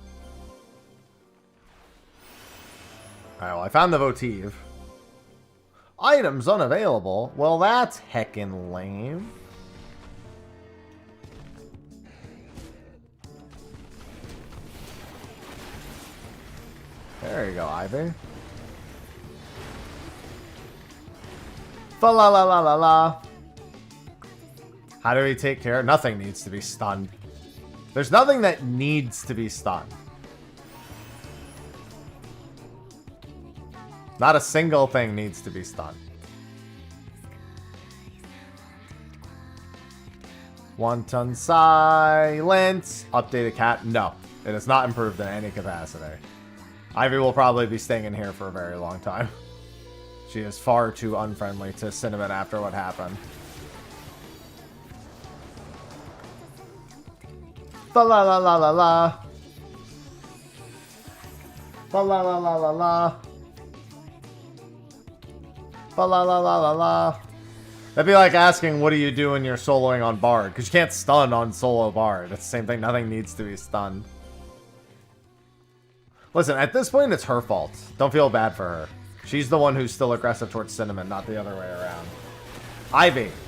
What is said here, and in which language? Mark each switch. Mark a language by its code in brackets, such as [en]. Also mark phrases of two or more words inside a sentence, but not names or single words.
[en] Alright, well, I found the votive. Items unavailable. Well, that's heckin' lame. There you go, Ivy. Fa la la la la la. How do we take care? Nothing needs to be stunned. There's nothing that needs to be stunned. Not a single thing needs to be stunned. Wanton silence. Updated cat. No. It has not improved in any capacity. Ivy will probably be staying in here for a very long time. She is far too unfriendly to Cinnamon after what happened. Fa la la la la la. Fa la la la la la. Fa la la la la la. That'd be like asking, what do you do when you're soloing on Bard? Because you can't stun on solo Bard. That's the same thing. Nothing needs to be stunned. Listen, at this point, it's her fault. Don't feel bad for her. She's the one who's still aggressive towards Cinnamon, not the other way around. Ivy.